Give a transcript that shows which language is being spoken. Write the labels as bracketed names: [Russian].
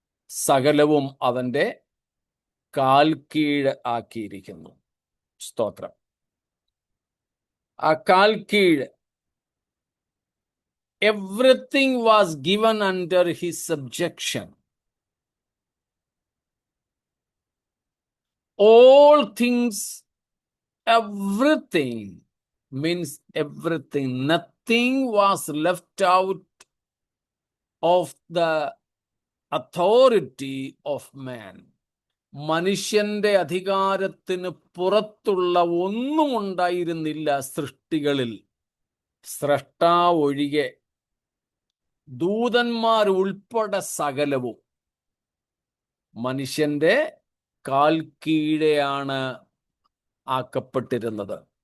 [Malayalam] സകലവും അവന്റെ കാൽ കീഴ് ആക്കിയിരിക്കുന്നു. സ്തോത്രം. ആ കാൽ കീഴ്, [English] everything was given under his subjection. All things, everything means everything. Nothing was left out of the authority of man. [Malayalam] മനുഷ്യന്റെ അധികാരത്തിന് പുറത്തുള്ള ഒന്നും ഉണ്ടായിരുന്നില്ല സൃഷ്ടികളിൽ, സ്രഷ്ടാവൊഴികെ. ദൂതന്മാരുൾപ്പെടെ സകലവും മനുഷ്യന്റെ കാൽ കീഴെയാണ് ആക്കപ്പെട്ടിരുന്നത്.